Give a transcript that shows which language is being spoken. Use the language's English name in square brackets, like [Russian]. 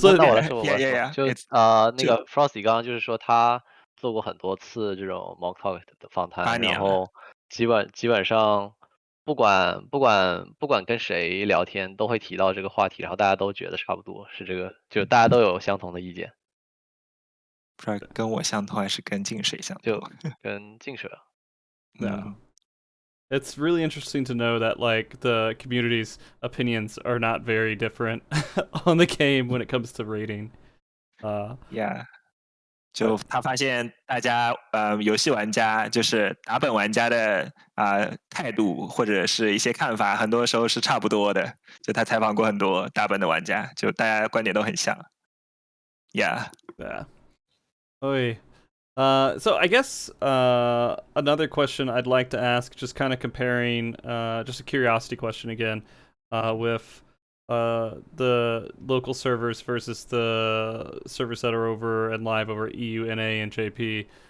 [Chinese] 那我来说，就那个 Frosty 刚刚就是说他做过很多次这种 MogTalk 的访谈，然后基本上不管跟谁聊天都会提到这个话题，然后大家都觉得差不多是这个，就大家都有相同的意见。不知道跟我相同还是跟净水相同？就跟净水。 [English] No. It's really interesting to know that like the community's opinions are not very different on the game when it comes to rating. Yeah. [Chinese] 就他发现大家游戏玩家就是打本玩家的态度或者是一些看法，很多时候是差不多的。就他采访过很多打本的玩家，就大家观点都很像。 [English] Yeah. Yeah. Oy. So I guess another question I'd like to ask, just kind of comparing, just a curiosity question again, with the local servers versus the servers that are over and live over EU, NA, and JP.